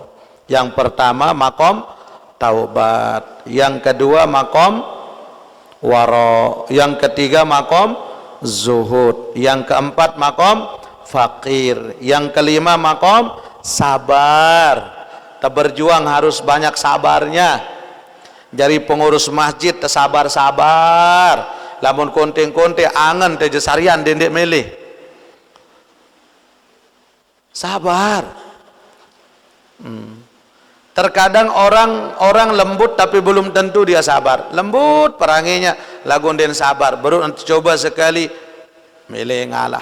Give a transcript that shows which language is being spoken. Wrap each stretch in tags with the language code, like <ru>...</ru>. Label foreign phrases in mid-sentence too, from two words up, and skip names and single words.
<id>Yang pertama makom taubat, yang kedua makom wara, yang ketiga makom zuhud, yang keempat makom fakir, yang kelima makom sabar. Berjuang harus banyak sabarnya. Jadi pengurus masjid sabar-sabar,</id> <sas>lamun konting-konting angen teje sarian dendek milih.</sas> <id>Sabar. Terkadang orang lembut tapi belum tentu dia sabar.</id> <sas>Lembut peranginya, lagun den sabar. Baru nanti coba sekali milih ngalah.</sas>